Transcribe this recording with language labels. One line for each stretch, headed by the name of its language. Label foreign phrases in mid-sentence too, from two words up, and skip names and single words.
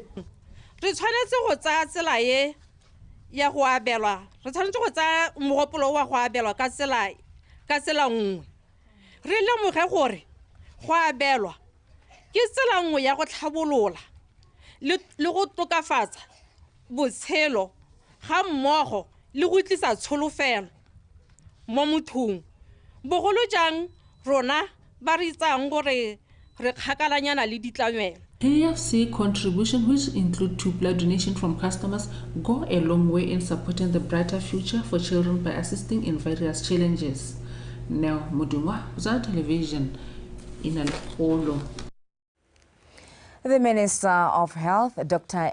Tswana: re tshwanetse go tsaya tsela ye ya go abelwa re tshwanetse go tsaya mogopolo wa go abelwa ka tsela nngwe re lemoge gore go abelwa ke tsela nngwe ya go tlhabolola le go tokafatsa botshelo ga mmogo le go tlisa tsholofelo mo mothong bogolo jang rona ba re tsang gore re kgakalanyana le ditlamelo.
English: KFC contribution, which include two blood donation from customers, go a long way in supporting the brighter future for children by assisting in various challenges. Now, Mudumwa, Zara Television, Inaleholo. The Minister of Health, Dr.